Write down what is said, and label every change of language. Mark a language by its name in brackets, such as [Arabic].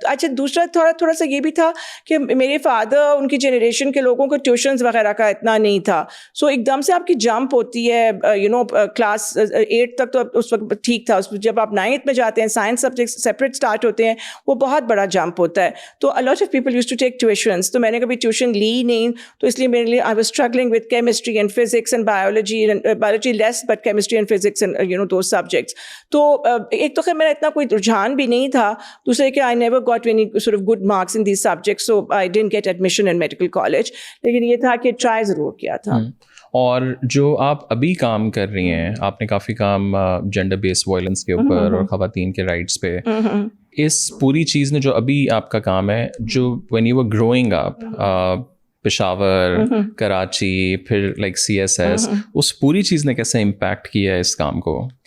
[Urdu] اچھا دوسرا تھوڑا سا یہ بھی تھا کہ میرے فادر ان کی جنریشن کے لوگوں کو ٹیوشنز وغیرہ کا اتنا نہیں تھا. سو ایک دم سے آپ کی جمپ ہوتی ہے کلاس 8 تک, تو اس وقت ٹھیک تھا. جب آپ 9th میں جاتے ہیں سائنس سبجیکٹ سیپریٹ اسٹارٹ ہوتے ہیں, وہ بہت بڑا جمپ ہوتا ہے. [English] تو a lot of people used to take tuitions. [Urdu] تو میں نے کبھی ٹیوشن لی نہیں, تو اس لیے میرے لیے [English] I was struggling with chemistry and physics and biology less, but chemistry and physics and those subjects. [Urdu] تو ایک تو خیر میرا اتنا کوئی رجحان بھی نہیں تھا. دوسرے کہ [English] I never got any sort of good marks in these subjects, so I didn't get admission in medical college. [Urdu] لیکن یہ تھا کہ ٹرائی ضرور کیا تھا. اور جو آپ ابھی کام کر رہی ہیں, آپ نے کافی کام جینڈر بیس وائلنس کے اوپر اور خواتین کے رائٹس پہ, اس پوری چیز نے جو ابھی آپ کا کام ہے, جو [English] when you were growing up [Urdu] Peshawar, Karachi, پھر لائک CSS, اس پوری چیز نے کیسے امپیکٹ کیا ہے اس کام کو؟